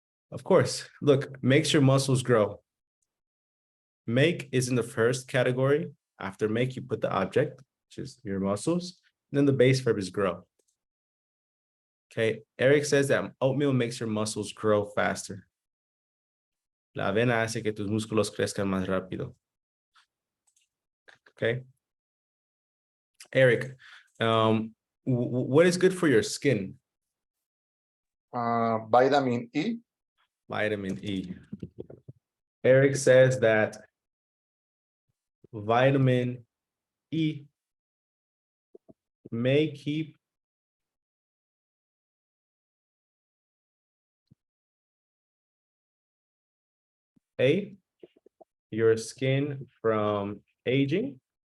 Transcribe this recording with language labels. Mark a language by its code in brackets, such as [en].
[en] Of course, look, makes your muscles grow. Make is in the first category. After make, you put the object, which is your muscles. And then the base verb is grow. Okay, Eric says that oatmeal makes your muscles grow faster. [es] La avena hace que tus músculos crezcan más rápido. [en] Okay. Eric, what is good for your skin? Vitamin E. Vitamin E. Eric says that vitamin E may keep A, your skin from aging.